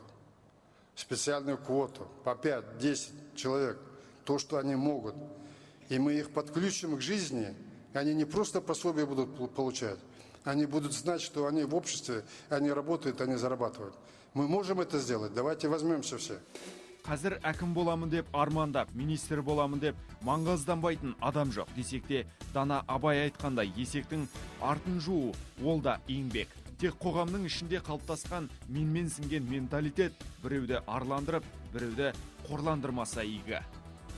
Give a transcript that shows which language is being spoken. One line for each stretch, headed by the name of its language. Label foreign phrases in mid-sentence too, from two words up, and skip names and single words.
Russian: Специальную квоту по 5-10 человек. То, что они могут. И мы их подключим к жизни. Они не просто пособие будут получать. Они будут знать, что они в обществе, они работают, они зарабатывают. Мы можем это сделать. Давайте возьмемся все.
Kazakh: Қазір әкім боламын деп армандап, министр боламын деп маңғазданбайтын адам жоқ. Десекте, дана Абай айтқандай, есектің артын жуу, ол да еңбек. Тек қоғамның ішінде қалыптасқан менменсінген менталитет біреуді арландырып, біреуді қорландырмаса игі.